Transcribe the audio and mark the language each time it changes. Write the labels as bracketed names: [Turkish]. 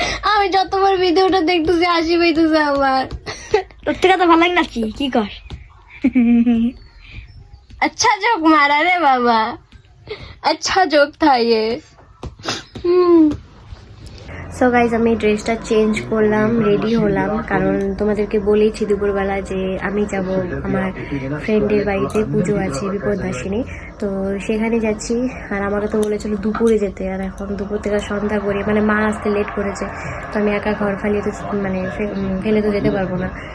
[Bangla] আমি যতবার ভিডিওটা দেখতেছি হাসি পাইতেছে আমার। তোর থেকে তো ভালো লাগে না কি কর? [Hindi] अच्छा जोक मारा रे बाबा, अच्छा जोक था ये। [Bangla] সো গাইজ, আমি ড্রেসটা চেঞ্জ করলাম, রেডি হলাম, কারণ তোমাদেরকে বলেছি দুপুরবেলা যে আমি যাব আমার ফ্রেন্ডের বাড়িতে, পুজো আছে বিপদনাশিনী, তো সেখানে যাচ্ছি। আর আমাকে তো বলেছিল দুপুরে যেতে, আর এখন দুপুর থেকে সন্ধ্যা করে, মানে মা আসতে লেট করেছে, তো আমি একা ঘর ফালিয়ে তো মানে ফেলে তো যেতে পারবো না।